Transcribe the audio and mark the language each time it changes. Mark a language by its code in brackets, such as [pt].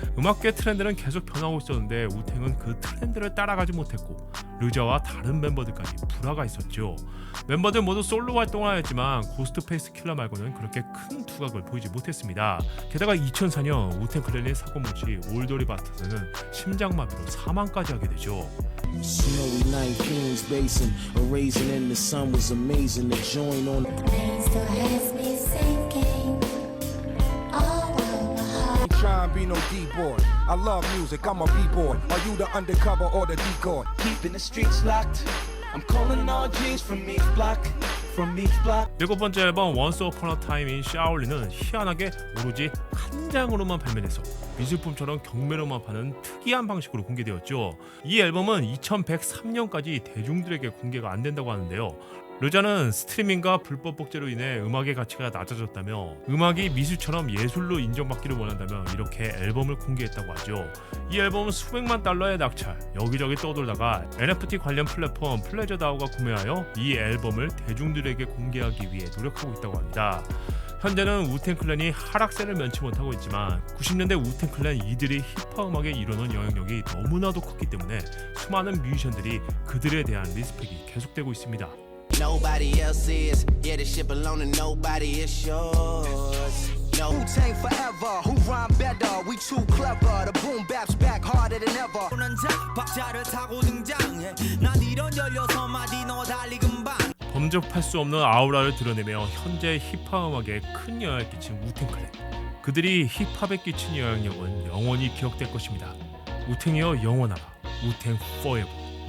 [ko] 음악계 트렌드는 계속 변하고 있었는데 우탱은 그 트렌드를 따라가지 못했고 르자와 다른 멤버들까지 불화가 있었죠. 멤버들 모두 솔로 활동을 하였지만 고스트페이스 킬러 말고는 그렇게 큰 두각을 보이지 못했습니다. 게다가 2004년 우탱 클랜의 사고뭉치 올더리 바스타드는 심장마비로 사망까지 하게 되죠. [en] Snowy night, Queens Basin, a raisin in the sun was amazing. The joint on The pain still has me sinking all over my heart. Try and be no D-boy. I love music, I'm a B-boy. Are you the undercover or the decoy? Keeping the streets locked. I'm calling all G's from each block. From each block. [ko] 일곱 번째 앨범 Once Upon a Time in 샤올리는 희한하게 오로지 한 장으로만 발매돼서 미술품처럼 경매로만 파는 특이한 방식으로 공개되었죠. 이 앨범은 2103년까지 대중들에게 공개가 안 된다고 하는데요. 르자는 스트리밍과 불법 복제로 인해 음악의 가치가 낮아졌다며 음악이 미술처럼 예술로 인정받기를 원한다며 이렇게 앨범을 공개했다고 하죠. 이 앨범은 수백만 달러의 낙찰, 여기저기 떠돌다가 NFT 관련 플랫폼 플레저다오가 구매하여 이 앨범을 대중들에게 공개하기 위해 노력하고 있다고 합니다. 현재는 우탱 클랜이 하락세를 면치 못하고 있지만 90년대 우탱 클랜 이들이 힙합 음악에 이뤄놓은 영향력이 너무나도 컸기 때문에 수많은 뮤지션들이 그들에 대한 리스펙이 계속되고 있습니다. [en] Nobody else is. Yeah, this shit belong to nobody, it's yours. No. Wu-Tang forever. Who rhyme better? We too clever. The boom bap's back harder than ever. [ko] 박자를 타고 등장해. 난 이런 16마디 너 달리 금방. 범접할 수 없는 아우라를 드러내며 현재 힙합 음악에 큰 영향을 끼친 우탱 클랜. 그들이 힙합에 끼친 영향력은 영원히 기억될 것입니다. 우탱이여 영원하라. 우탱 포에버.